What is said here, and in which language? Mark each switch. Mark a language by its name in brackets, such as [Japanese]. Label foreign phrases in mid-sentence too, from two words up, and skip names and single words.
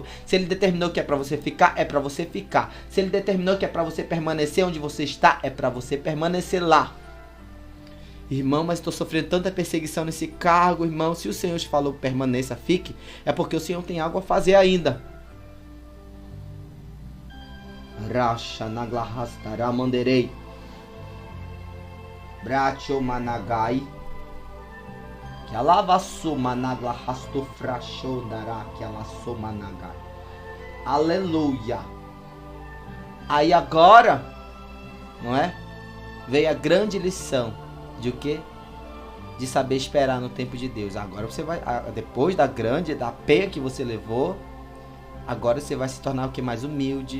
[Portuguese] Se Ele determinou que é para você ficar, é para você ficar. Se Ele determinou que é para você permanecer onde você está, é para você permanecer lá. Irmão, mas estou sofrendo tanta perseguição nesse cargo, irmão. Se o Senhor te falou permaneça, fique, é porque o Senhor tem algo a fazer ainda. Racha naglahastara manderei. Bracho managai. Que alava soma naglahasto frasho dará que ela soma nagai. Aleluia. Aí agora, não é? Veio a grande lição de o quê? De saber esperar no tempo de Deus. Agora você vai, depois da peia que você levou, agora você vai se tornar o que?